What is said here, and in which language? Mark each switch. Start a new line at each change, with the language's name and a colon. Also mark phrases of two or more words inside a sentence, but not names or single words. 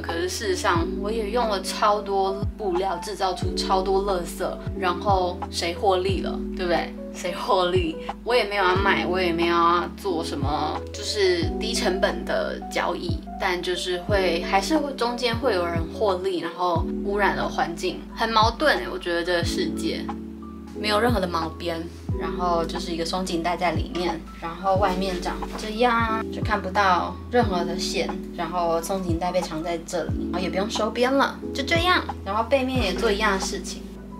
Chinese: 可是事實上，我也用了超多布料，制造出超多垃圾，然後誰獲利了，對不对？誰獲利？我也沒有要賣，我也没有要做什麼，就是低成本的交易，但就是還是会中間会有人獲利，然後污染了環境，很矛盾。我覺得這個世界沒有任何的毛邊，然後就是一個鬆緊帶在裡面，然後外面長這樣，就看不到任何的線，然後鬆緊帶被藏在這裡，然後也不用收邊了，就這樣，然後背面也做一樣的事情。